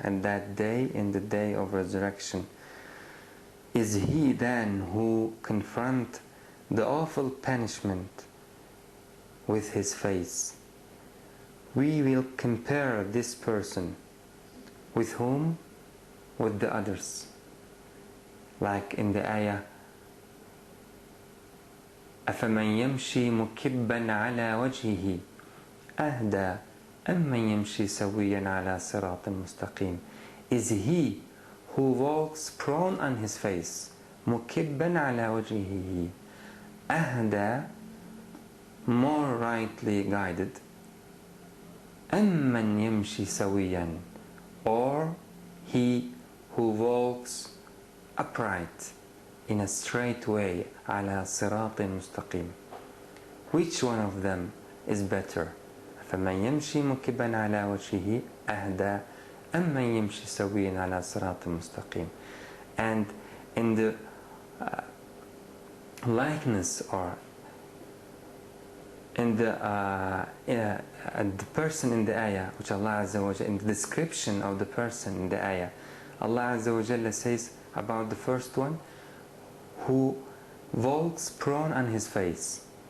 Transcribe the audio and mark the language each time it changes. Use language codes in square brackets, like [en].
[en] And that day, in the day of resurrection, is he then who confront the awful punishment with his face. We will compare this person with whom? With the others. Like in the ayah, [ar] أَفَمَنْ يَمْشِي مُكِبًّا عَلَى وَجْهِهِ أَهْدَى أَمَّنْ يَمْشِي سَوِيًّا عَلَى صِرَاطٍ مُسْتَقِيمٍ. [en] Is he who walks prone on his face, [ar] مُكِبًّا عَلَى وَجْهِهِ, أَهْدَى, [en] more rightly guided, [ar] أَمَّنْ يَمْشِي سَوِيًّا, [en] or he who walks upright in a straight way, [ar] على صراط مستقيم. [en] Which one of them is better? [ar] فمن يمشي مكبا على وجهه أهدى أم من يمشي سويا على صراط مستقيم. [en] And in the likeness, or in the person in the ayah, which Allah Azza wa Jalla, in the description of the person in the ayah, Allah Azza wa Jalla says about the first one, who walks prone on his face.